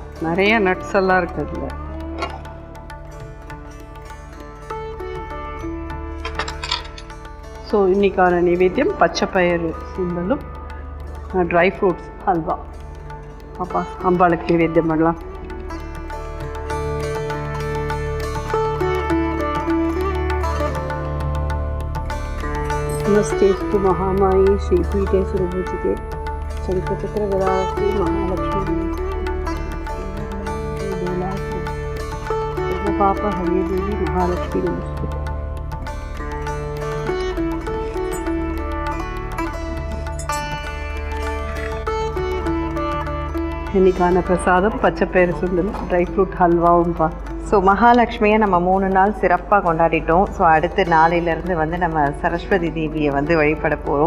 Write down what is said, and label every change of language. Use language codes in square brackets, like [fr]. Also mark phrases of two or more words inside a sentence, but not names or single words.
[ta] நிறைய நட்ஸ் எல்லாம் இருக்குது அதில். ஸோ இன்றைக்கான நைவேத்தியம் பச்சை பயிறு சுண்டலும் [en] dry fruits [ta] அல்வா. அப்பா அம்பாளுக்கு நைவேத்தியம் பண்ணலாம். [sa] नमस्तेस्तु महामायी श्रीपीठे सुरभूजिते शंखचक्र गदावती महालक्ष्मी पाप हरे देवी महालक्ष्मी नमस्ते. [ta] இன்னைக்கான பிரசாதம் பச்சை பயிறு சுண்டல் [en] dry fruit [ta] ஹல்வாவும்பா. ஸோ மகாலட்சுமியை நம்ம 3 நாள் சிறப்பாக கொண்டாடிட்டோம். ஸோ அடுத்த நாளையிலேருந்து வந்து நம்ம சரஸ்வதி தேவியை வந்து வழிபட போகிறோம்.